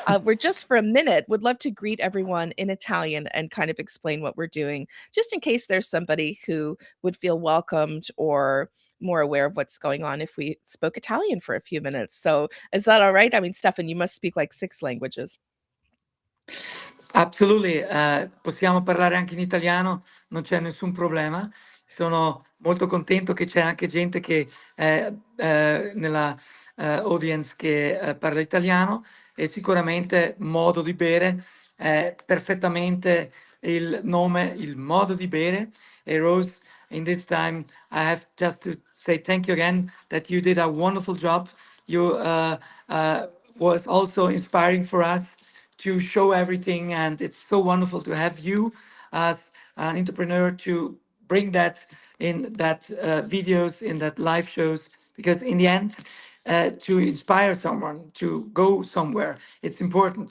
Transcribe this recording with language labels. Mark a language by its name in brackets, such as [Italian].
[English] We're just for a minute, would love to greet everyone in Italian and kind of explain what we're doing, just in case there's somebody who would feel welcomed or more aware of what's going on if we spoke Italian for a few minutes. So is that all right? I mean, Stefan, you must speak like 6 languages. [Italian] Absolutely, possiamo parlare anche in italiano, non c'è nessun problema. Sono molto contento che c'è anche gente che è nella audience che parla italiano, e sicuramente modo di bere è perfettamente il nome, il modo di bere. [English] E Rose, in this time, I have just to say thank you again that you did a wonderful job You was also inspiring for us to show everything, and it's so wonderful to have you as an entrepreneur to bring that in that videos, in that live shows, because in the end, to inspire someone to go somewhere, it's important.